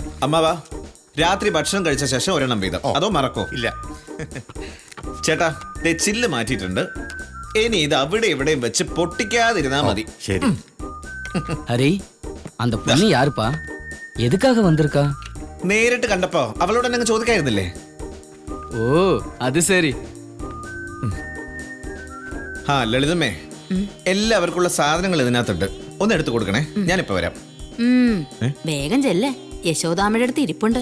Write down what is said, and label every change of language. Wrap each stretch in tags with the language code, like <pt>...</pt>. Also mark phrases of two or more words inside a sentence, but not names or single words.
<ml>അമ്മാവാ, രാത്രി ഭക്ഷണം കഴിച്ച ശേഷം ഒരെണ്ണം വീതം. അതോ മറക്കോ? ഇല്ല ചേട്ടാ, ചില്ല് മാറ്റിയിട്ടുണ്ട്. ഇനി ഇത് അവിടെ ഇവിടെയും വെച്ച് പൊട്ടിക്കാതിരുന്നാ മതി. ശരി.</ml> <ta>ஹரி, அந்த பொண்ணு யாருப்பா? எதுக்காக வந்திருக்கா?</ta> <ml>നേരിട്ട് കണ്ടപ്പോ അവളോട് എന്നെ ചോദിക്കായിരുന്നില്ലേ?</ml> <ta>ஓ, அது சரி.</ta> <ml>ലളിതമ്മേ, എല്ലാവർക്കുള്ള സാധനങ്ങൾ ഇതിനകത്തുണ്ട്. ഒന്ന് എടുത്തു കൊടുക്കണേ, ഞാനിപ്പോ വരാം. വേഗം ചെല്ലേ, യശോദാമ്മയുടെ അടുത്ത് ഇരിപ്പുണ്ട്.</ml>